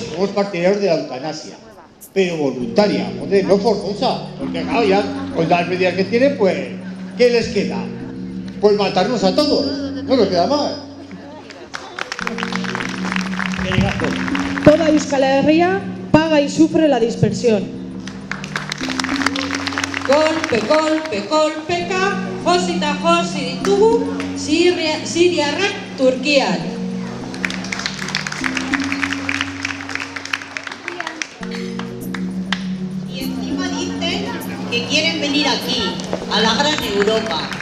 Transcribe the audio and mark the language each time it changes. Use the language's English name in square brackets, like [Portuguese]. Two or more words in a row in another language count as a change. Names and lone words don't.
[Spanish] Somos partidarios de la eutanasia, pero voluntaria, joder, no forzosa, porque claro, ya con las medidas que tienen, pues, ¿qué les queda? Pues matarnos a todos, no nos queda más. Toda Euskal Herria paga y sufre la dispersión. [Basque] Kolpe, kolpe, kolpeka, josita josi ditugu, siriarrak Turkian. [Spanish] Y encima dicen que quieren venir aquí, a la gran Europa.